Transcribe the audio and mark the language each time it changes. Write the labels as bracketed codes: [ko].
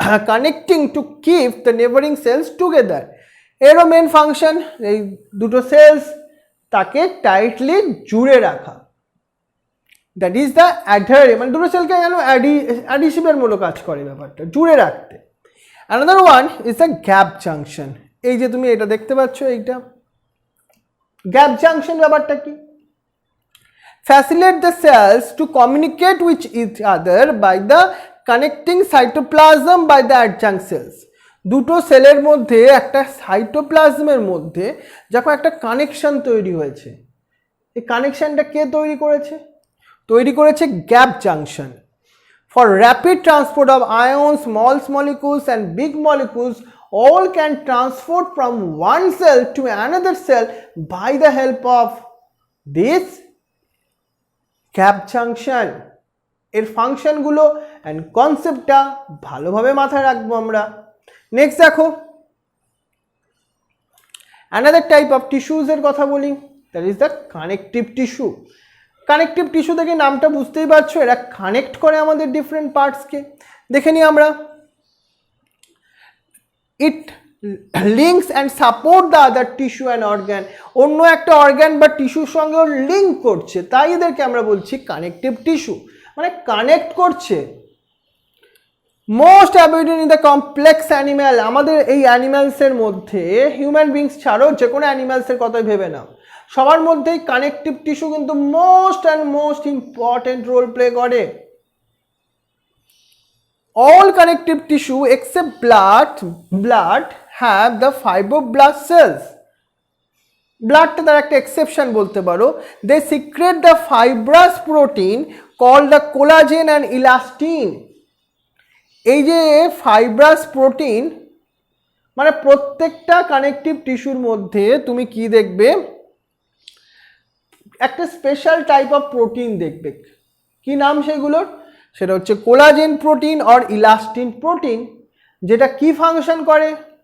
[bn] Connecting to keep the neighbouring sales together. এরও main function এই দুটো সেলস তাকে টাইটলি জুড়ে রাখা, দ্যাট ইজ দ্য অ্যাডার, মানে দুটো সেলকে যেন অ্যাডিসিভের মতো কাজ করে ব্যাপারটা, জুড়ে রাখতে। Another one is the gap junction. এই যে তুমি এটা দেখতে পাচ্ছ, এইটা গ্যাপ জাংশন ব্যাপারটা কি? [en] Facilitate the cells to communicate with each other by the connecting cytoplasm by the adjunct cells. [bn] দুটো সেলের মধ্যে একটা সাইটোপ্লাজমের মধ্যে যখন একটা কানেকশন তৈরি হয়েছে, এই কানেকশনটা কে তৈরি করেছে? তৈরি করেছে gap junction. [en] For rapid transport of ions, small molecules and big molecules all can transport from one cell to another cell by the help of this gap junction. [bn] এর ফাংশনগুলো অ্যান্ড কনসেপ্টটা ভালোভাবে মাথায় রাখবো আমরা। নেক্সট দেখো, অ্যানাদার টাইপ অফ টিস্যুজ এর কথা বলি, that is the connective tissue. Connective tissue থেকে নামটা বুঝতেই পারছো, এরা কানেক্ট করে আমাদের ডিফারেন্ট পার্টসকে। [en] দেখে নিই আমরা, it links and support the other tissue and organ. [bn] অন্য একটা অর্গ্যান বা টিস্যুর সঙ্গেও লিঙ্ক করছে, তাই এদেরকে আমরা বলছি কানেকটিভ টিস্যু, মানে কানেক্ট করছে। Most অ্যাবিউডেন্ট in the complex animal. আমাদের এই অ্যানিম্যালসের মধ্যে, হিউম্যান বিংস ছাড়াও যে কোনো অ্যানিম্যালসের কথাই ভেবে নাও, সবার মধ্যেই কানেকটিভ টিস্যু কিন্তু মোস্ট ইম্পর্টেন্ট রোল প্লে করে। [en] All connective tissue except blood have the fibroblast cells. [bn] ব্লাডটা তার একটা এক্সেপশন বলতে পারো। [en] They secrete the fibrous protein called the collagen and elastin. [bn] এই যে ফাইব্রাস প্রোটিন, মানে প্রত্যেকটা কানেকটিভ টিস্যুর মধ্যে তুমি কি দেখবে, একটা স্পেশাল টাইপ অফ প্রোটিন দেখবে। কি নাম সেগুলোর? সেটা হচ্ছে কোলাজেন প্রোটিন আর ইলাস্টিন প্রোটিন, যেটা কি ফাংশন করে?